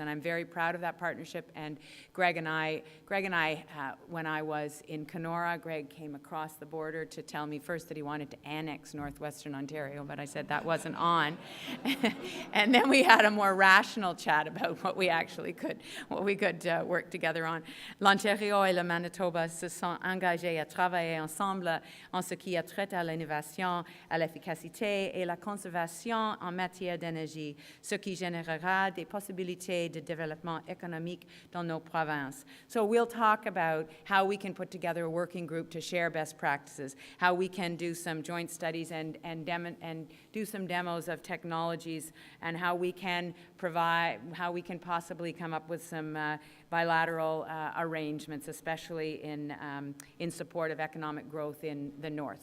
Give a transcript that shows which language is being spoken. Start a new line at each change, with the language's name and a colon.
English: And I'm very proud of that partnership. And Greg and I, when I was in Kenora, Greg came across the border to tell me first that he wanted to annex northwestern Ontario, but I said that wasn't on. And then we had a more rational chat about what we could work together on.
French: L'Ontario et le Manitoba se sont engagés à travailler ensemble en ce qui a trait à l'innovation, à l'efficacité et la conservation en matière d'énergie, ce qui générera des possibilités de développement économique dans nos provinces.
English: So we'll talk about how we can put together a working group to share best practices, how we can do some joint studies and do some demos of technologies, and how we can possibly come up with some bilateral arrangements, especially in support of economic growth in the north.